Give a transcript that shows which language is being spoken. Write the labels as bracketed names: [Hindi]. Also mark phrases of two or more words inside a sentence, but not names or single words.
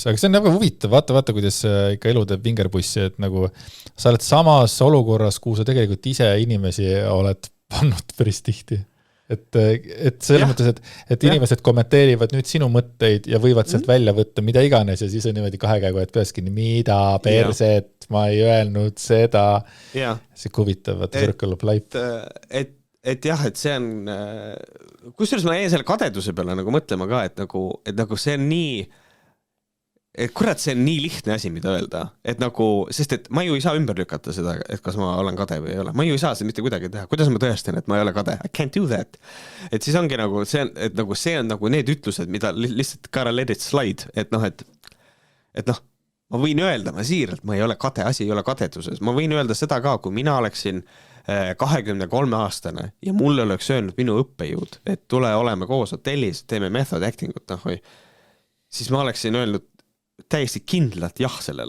[Estonian] Aga see on väga huvitav, vaata, kuidas ikka elu teeb vingerpussi, et nagu sa oled samas olukorras, kuhu sa tegelikult ise inimesi oled pannud päris tihti. Et selles mõttes, et inimesed kommenteerivad nüüd sinu mõtteid ja võivad sealt välja võtta mida iganes ja siis on niimoodi kahe käegu, et peaski mida perset, ma ei öelnud seda. See huvitav, [English] circle of life. [Estonian] Et jah, et see on, kusjuures ma jäin selle kadeduse peale nagu mõtlema ka, et nagu see on nii, et kurat, see on nii lihtne asi, mida öelda, et nagu, sest et ma ju ei saa ümber lükata seda, et kas ma olen kade või ei ole, ma ju ei saa seda mitte kuidagi teha, kuidas ma tõestan, et ma ei ole kade, [English] I can't do that, [Estonian] et siis ongi nagu see on nagu need ütlused, mida lihtsalt [English] gotta let it slide, [Estonian] et ma võin öelda, ma siiralt, ma ei ole kade, asi ei ole kadetuses, ma võin öelda seda ka, kui mina oleksin 23-aastane ja mulle oleks öelnud minu õppejõud, et tule oleme koos hotellis, teeme [English] method actingut, [Estonian] siis ma oleksin öelnud täiesti kindlalt jah sellele.